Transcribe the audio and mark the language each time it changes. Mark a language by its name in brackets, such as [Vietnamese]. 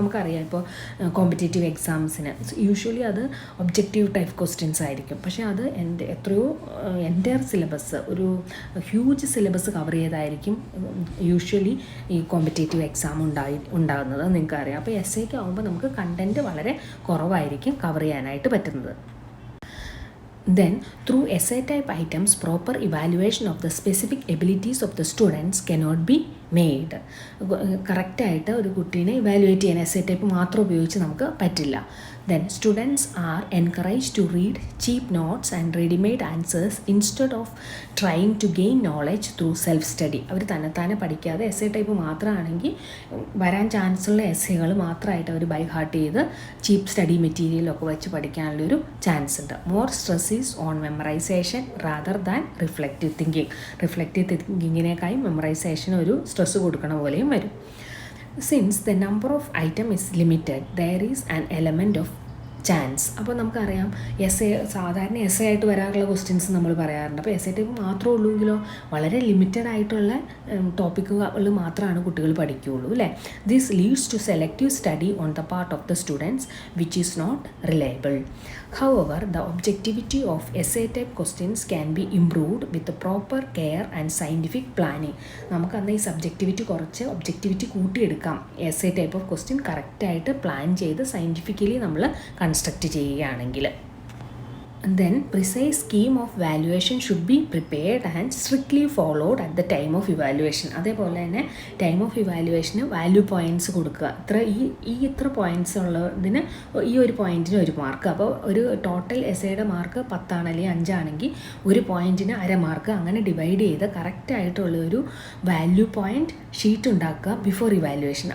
[Malayalam] നമുക്കറിയാം ഇപ്പോൾ competitive എക്സാംസിന് usually അത് ഒബ്ജക്റ്റീവ് ടൈപ്പ് ക്വസ്റ്റ്യൻസ് ആയിരിക്കും. പക്ഷേ അത് എത്രയോ എൻ്റെയർ സിലബസ്, ഒരു ഹ്യൂജ് സിലബസ് കവർ ചെയ്തായിരിക്കും യൂഷ്വലി ഈ കോമ്പറ്റേറ്റീവ് എക്സാം ഉണ്ടാകുന്നത് നിങ്ങൾക്കറിയാം. അപ്പോൾ എസ് എക്ക് ആകുമ്പോൾ നമുക്ക് കണ്ടൻറ്റ് വളരെ കുറവായിരിക്കും കവർ ചെയ്യാനായിട്ട് പറ്റുന്നത്. [English] Then, through essay type items, proper evaluation of the specific abilities of the students cannot be made. [Malayalam] കറക്റ്റായിട്ട് ഒരു കുട്ടീനെ ഇവാലുവേറ്റ് ചെയ്യാൻ എസ് എ ടൈപ്പ് മാത്രം ഉപയോഗിച്ച് നമുക്ക് പറ്റില്ല. [English] Then, students are encouraged to read cheap notes and ready-made answers instead of trying to gain knowledge through self-study. [Malayalam] അവർ തന്നെത്താനെ പഠിക്കാതെ S A type മാത്രമാണെങ്കിൽ വരാൻ ചാൻസുള്ള എസ്സേകൾ മാത്രമായിട്ട് അവർ ബൈ ഹാർട്ട് ചെയ്ത് ചീപ്പ് സ്റ്റഡി മെറ്റീരിയലൊക്കെ വെച്ച് പഠിക്കാനുള്ളൊരു ചാൻസ് ഉണ്ട്. [English] More stress is on memorisation rather than reflective thinking. [Malayalam] Reflective തിങ്കിങ്ങിനേക്കാളും മെമ്മറൈസേഷന് ഒരു stress കൊടുക്കണ പോലെയും വരും. [English] Since the number of item is limited, there is an element of chance. [Malayalam] അപ്പോൾ നമുക്കറിയാം സാധാരണ എസ് എ ആയിട്ട് വരാറുള്ള ക്വസ്റ്റ്യൻസ് നമ്മൾ പറയാറുണ്ട്. അപ്പോൾ എസ് എ ടൈപ്പ് മാത്രമേ ഉള്ളൂവെങ്കിലോ വളരെ ലിമിറ്റഡ് ആയിട്ടുള്ള ടോപ്പിക്കുകൾ മാത്രമാണ് കുട്ടികൾ പഠിക്കുകയുള്ളൂ അല്ലേ. [English] This leads to selective study on the part of the students which is not reliable. However, the objectivity of essay type questions can be improved with the proper care and scientific planning. [Malayalam] നമുക്കന്ന് ഈ subjectivity കുറച്ച് objectivity കൂട്ടിയെടുക്കാം. S A type of question കറക്റ്റായിട്ട് plan ചെയ്ത് scientifically നമ്മൾ construct ചെയ്യുകയാണെങ്കിൽ. [English] Then, precise scheme of valuation should be prepared and strictly followed at the time of evaluation. [Malayalam] അതേപോലെ തന്നെ time of evaluation value points കൊടുക്കുക. ഇത്ര points ഉള്ളതിന് ഈ ഒരു പോയിൻറ്റിന് 1 മാർക്ക്. അപ്പോൾ ഒരു ടോട്ടൽ എസ്സേയുടെ മാർക്ക് 10 അല്ലെങ്കിൽ 5 ആണെങ്കിൽ ഒരു പോയിൻറ്റിന് 1/2 മാർക്ക്. അങ്ങനെ ഡിവൈഡ് ചെയ്ത് കറക്റ്റായിട്ടുള്ള ഒരു വാല്യൂ പോയിൻറ്റ് ഷീറ്റ് ഉണ്ടാക്കുക ബിഫോർ ഇവാലുവേഷൻ.